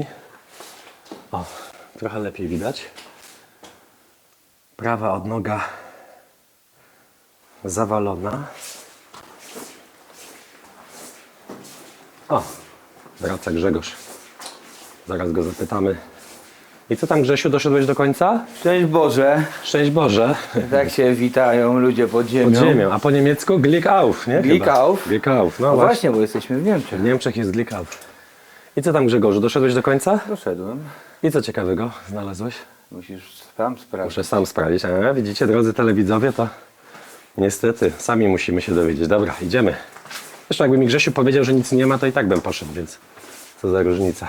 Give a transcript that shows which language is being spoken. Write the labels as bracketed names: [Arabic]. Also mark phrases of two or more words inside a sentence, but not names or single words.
[Polish] O, trochę lepiej widać. Prawa odnoga zawalona. O, wraca Grzegorz. Zaraz go zapytamy. I co tam, Grzesiu, doszedłeś do końca? Szczęść Boże. Szczęść Boże. Tak się witają ludzie pod ziemią. Pod ziemią, a po niemiecku [German] Glück auf, [Polish] nie? [German] Glück auf. Glück auf, [Polish] No właśnie, bo jesteśmy w Niemczech. W Niemczech jest [German] Glück auf. [Polish] I co tam, Grzegorzu, doszedłeś do końca? Doszedłem. I co ciekawego znalazłeś? Musisz sam sprawdzić. Muszę sam sprawdzić. Widzicie, drodzy telewidzowie, to niestety sami musimy się dowiedzieć. Dobra, idziemy. Zresztą jakby mi Grzesiu powiedział, że nic nie ma, to i tak bym poszedł, więc co za różnica.